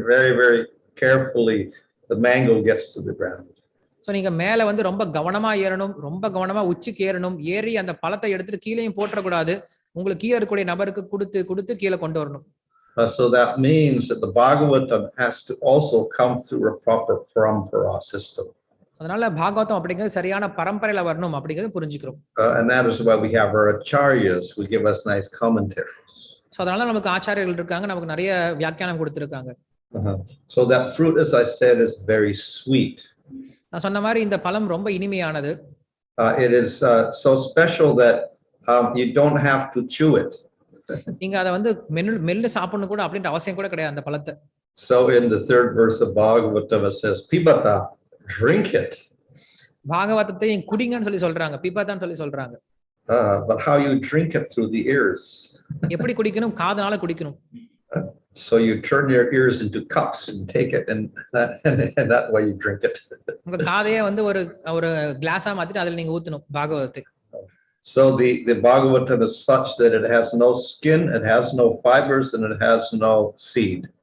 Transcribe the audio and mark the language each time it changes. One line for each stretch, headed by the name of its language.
English: Very, very carefully the mango gets to the ground.
Tamil: So நீங்க மேல வந்து ரொம்ப கவனமா ஏறணும், ரொம்ப கவனமா உச்சிக்கு ஏறணும். ஏறி அந்த பழத்தை எடுத்துட்டு கீழேயும் போட்டக்கூடாது. உங்களுக்கு கீழே இருக்கக்கூடிய நபருக்கு கொடுத்து கீழே கொண்டு வரணும்.
English: So that means that the Bhagavatam has to also come through a proper parampara system.
Tamil: அதனால பாகவதம் அப்படிங்கிறது சரியான பரம்பரையில வரணும் அப்படிங்கிறது புரிஞ்சுக்கிறோம்.
English: And that is why we have our acharyas who give us nice commentaries.
Tamil: So அதனால நமக்கு ஆச்சாரியர்கள் இருக்காங்க, நமக்கு நிறைய வியாக்கியானம் கொடுத்திருக்காங்க.
English: So that fruit, as I said, is very sweet.
Tamil: நான் சொன்ன மாதிரி இந்த பழம் ரொம்ப இனிமையானது.
English: It is so special that you don't have to chew it.
Tamil: நீங்க அதை வந்து மெல்ல சாப்பிடணும் கூட அப்படின்ற அவசியம் கூட கிடையாது அந்த பழத்தை.
English: So in the third verse of Bhagavatam it says pibata, drink it.
Tamil: பாகவதத்தை குடிங்கன்னு சொல்லி சொல்றாங்க, பிபதான்னு சொல்லி சொல்றாங்க.
English: But how you drink it? Through the ears.
Tamil: எப்படி குடிக்கணும்? காதுனால குடிக்கணும்.
English: So you turn your ears into cups and take it, and that way you drink it.
Tamil: உங்க காதையே வந்து ஒரு கிளாஸா மாத்திட்டு அதுல நீங்க ஊத்தணும் பாகவதத்தை.
English: So the Bhagavatam is such that it has no skin, it has no fibers, and it has no seed.